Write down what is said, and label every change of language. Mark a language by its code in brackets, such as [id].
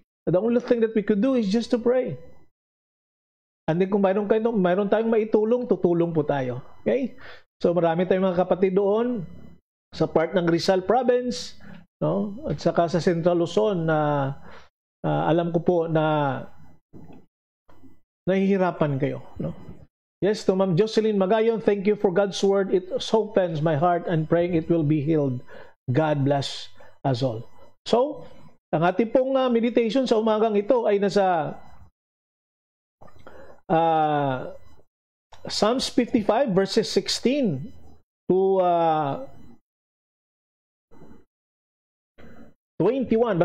[en] The only thing that we could do is just to pray. [tl] And then kung mayroon tayong maitulong, tutulong po tayo. Okay? So marami tayong mga kapatid doon sa part ng Rizal Province, no? At saka sa Central Luzon na alam ko po na nahihirapan kayo, no? [en] Yes, to Ma'am Jocelyn Magayon, thank you for God's word. It softens my heart and praying it will be healed. God bless us all. [tl] So, ang ating pong meditation sa umagang ito ay nasa Psalms 55 verses 16 to 21.